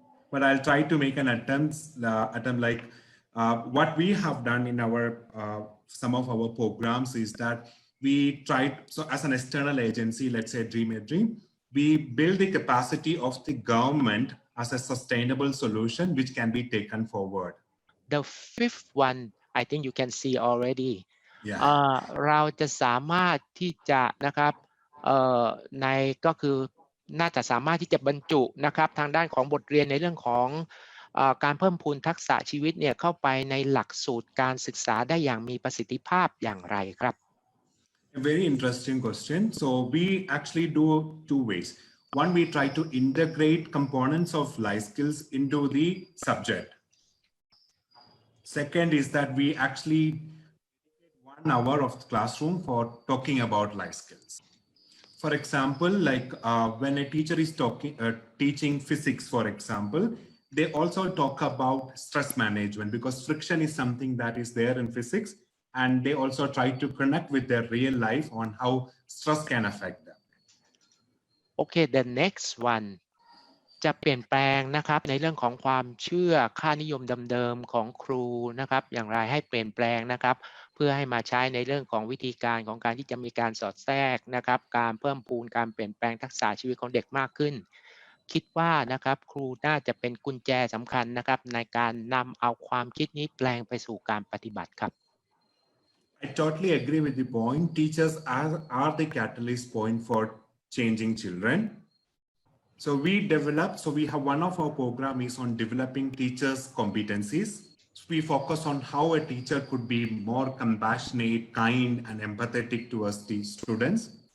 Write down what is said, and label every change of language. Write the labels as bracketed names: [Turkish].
[English] But I'll try to make an attempt like what we have done in our some of our programs is that we tried, so as an external agency, let's say Dream a Dream, we build the capacity of the government as a sustainable solution which can be taken forward. The fifth one I think you can see already Yeah. [Thai] เราจะสามารถที่จะนะครับในก็คือน่าจะสามารถที่จะบรรจุนะครับทางด้านของบทเรียนในเรื่องของการเพิ่มพูนทักษะชีวิตเนี่ยเข้าไปในหลักสูตรการศึกษาได้อย่างมีประสิทธิภาพอย่างไรครับ [English] A very interesting question. So we actually do two ways. One, we try to integrate components of life skills into the subject. Second is that we actually 1 hour of the classroom for talking about life skills. For example, like when a teacher is teaching physics, for example, they also talk about stress management because friction is something that is there in physics, and they also try to connect with their real life on how stress can affect them. Okay, the next one [Thai] จะเปลี่ยนแปลงนะครับในเรื่องของความเชื่อค่านิยมเดิมๆของครูนะครับอย่างไรให้เปลี่ยนแปลงนะครับเพื่อให้มาใช้ในเรื่องของวิธีการของการที่จะมีการสอดแทรกนะครับการเพิ่มพูนการเปลี่ยนแปลงทักษะชีวิตของเด็กมากขึ้นคิดว่านะครับครูน่าจะเป็นกุญแจสำคัญนะครับในการนำเอาความคิดนี้แปลงไปสู่การปฏิบัติครับ [English] I totally agree with the point. Teachers are the catalyst point for changing children. So we have one of our program is on developing teachers' competencies. So we focus on how a teacher could be more compassionate, kind, and empathetic towards the students.